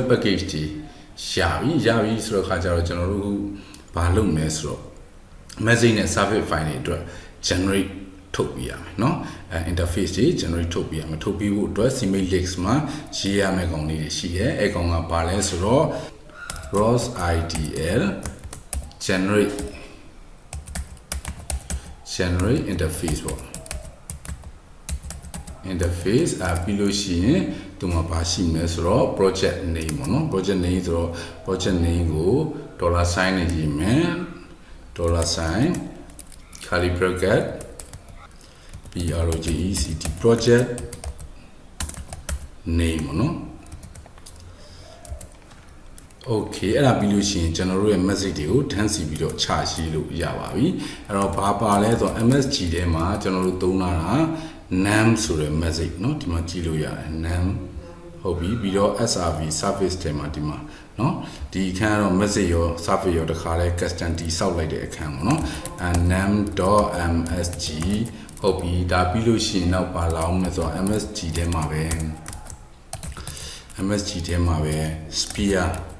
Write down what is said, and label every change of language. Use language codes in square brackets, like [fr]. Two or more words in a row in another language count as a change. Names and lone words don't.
[my] package တွေရပြီဆိုတော့ခါကျတော့ကျွန်တော်တို့ဘာလုပ်မလဲဆိုတော့ message နဲ့ [en] service file [my] တွေအတွက် generate ထုတ်ပြရမယ်เนาะ interface တွေ generate ထုတ်ပြရမယ်ထုတ်ပြီးဖို့အတွက် [en] CMake list [my] မှာရေးရမယ့်ကောင်လေးတွေရှိတယ်အဲကောင်ကဘာလဲဆိုတော့ [en] ROS IDL generate [my] interface ပေါ့ interface ပြီးလို့ရှိရင်ဒီမှာပါရှိမယ်ဆိုတော့ [en] project name [my] ပေါ့နော် [en] project name [my] ဆိုတော့ [en] project name [my] ကို $sign နဲ့ရေးမယ် [en] $sign curly bracket project project [my] name ပေါ့နော် okay အဲ့ဒါပြီးလို့ရှိရင်ကျွန်တော်တို့ရဲ့ message တွေကိုထမ်းစီပြီးတော့ချရှိလို့ရပါပြီအဲ့တော့ ဘာပါလဲဆိုတော့ MSG ထဲမှာကျွန်တော်တို့သုံးတာက name ဆိုတဲ့ message เนาะဒီမှာကြည့်လို့ရတယ် name ဟုတ်ပြီပြီးတော့ SRV service ထဲမှာဒီမှာเนาะဒီအခန်းကတော့ message ရော service ရောတခါလဲ custom တိစောက်လိုက်တဲ့အခန်းပေါ့เนาะ name.msg ဟုတ်ပြီဒါပြီးလို့ရှိရင်နောက်ပါလာအောင်လဲဆိုတော့ MSG ထဲမှာပဲ MSG ထဲမှာပဲ sphere